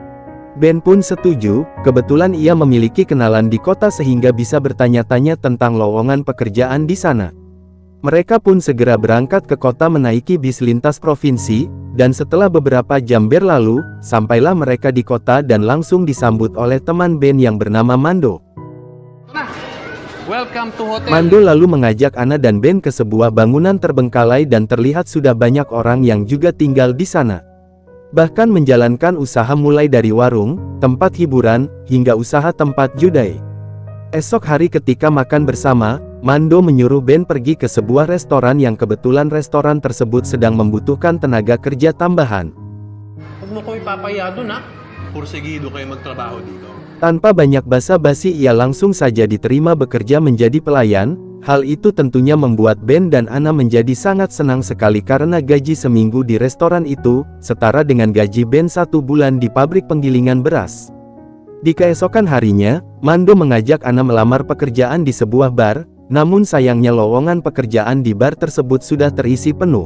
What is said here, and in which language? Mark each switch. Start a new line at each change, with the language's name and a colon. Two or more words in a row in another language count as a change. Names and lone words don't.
Indonesian: Ben pun setuju, kebetulan ia memiliki kenalan di kota sehingga bisa bertanya-tanya tentang lowongan pekerjaan di sana. Mereka pun segera berangkat ke kota menaiki bis lintas provinsi, dan setelah beberapa jam berlalu, sampailah mereka di kota dan langsung disambut oleh teman Ben yang bernama Mando.
English: Welcome to hotel.
Indonesian: Mando lalu mengajak Anna dan Ben ke sebuah bangunan terbengkalai dan terlihat sudah banyak orang yang juga tinggal di sana. Bahkan menjalankan usaha mulai dari warung, tempat hiburan, hingga usaha tempat judai. Esok hari ketika makan bersama, Mando menyuruh Ben pergi ke sebuah restoran yang kebetulan restoran tersebut sedang membutuhkan tenaga kerja tambahan.
Filipino: Huwag mo ko ipapaya doon ha. Porsigido kayo magtrabaho dito.
Indonesian: Tanpa banyak basa-basi ia langsung saja diterima bekerja menjadi pelayan. Hal itu tentunya membuat Ben dan Anna menjadi sangat senang sekali karena gaji seminggu di restoran itu, setara dengan gaji Ben 1 bulan di pabrik penggilingan beras. Di keesokan harinya, Mando mengajak Anna melamar pekerjaan di sebuah bar, namun sayangnya lowongan pekerjaan di bar tersebut sudah terisi penuh.